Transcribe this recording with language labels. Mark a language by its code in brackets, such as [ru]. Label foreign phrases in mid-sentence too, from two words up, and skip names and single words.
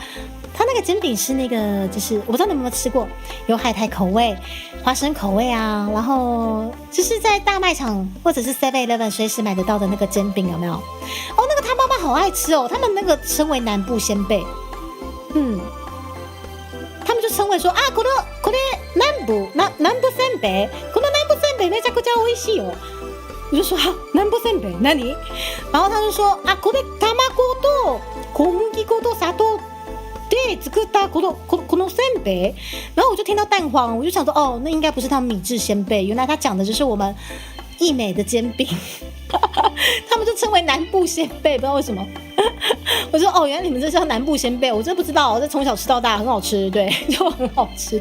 [zh] 它那个煎饼是那个，就是我不知道你们有没有吃过，有海苔口味、花生口味啊，然后就是在大卖场或者是 7-Eleven 随时买得到的那个煎饼，有没有？哦，那个他妈妈好爱吃哦，他们那个称为南部鲜贝，他们就称为说啊， [ja] これ南部鲜贝，この南部鲜贝めちゃくちゃ美味しいよ。 [zh] 我就说啊，南部鲜贝何？然后他就说啊， [ja] これ卵と小麦粉と砂糖で作ったこの鲜贝。 [zh] 然后我就听到蛋黄，我就想说哦，那应该不是他们米制鲜贝，原来他讲的就是我们义美的煎饼，他们就称为南部鲜贝，不知道为什么。我说哦，原来你们这叫南部鲜贝，我真不知道，我这从小吃到大，很好吃，对，就很好吃。